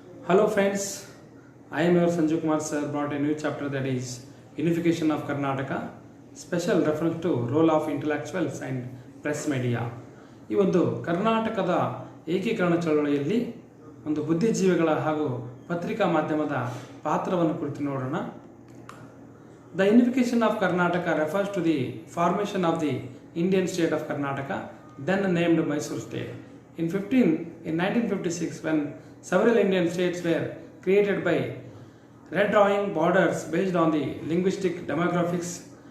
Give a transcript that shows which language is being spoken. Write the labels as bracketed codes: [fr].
[en] Hello friends, I am your Sanju Kumar sir brought a new chapter that is Unification of Karnataka, special reference to role of intellectuals and press media. [kn] ಈ ಒಂದು ಕರ್ನಾಟಕದ ಏಕೀಕರಣ ಚಳವಳಿಯಲ್ಲಿ ಒಂದು ಬುದ್ಧಿಜೀವಿಗಳ ಹಾಗೂ ಪತ್ರಿಕಾ ಮಾಧ್ಯಮದ ಪಾತ್ರವನ್ನು ಕುರಿತು ನೋಡೋಣ. [en] The unification of Karnataka refers to the formation of the Indian state of Karnataka, then named Mysore state. In 1956, when several Indian states were created by redrawing borders based on the linguistic demographics.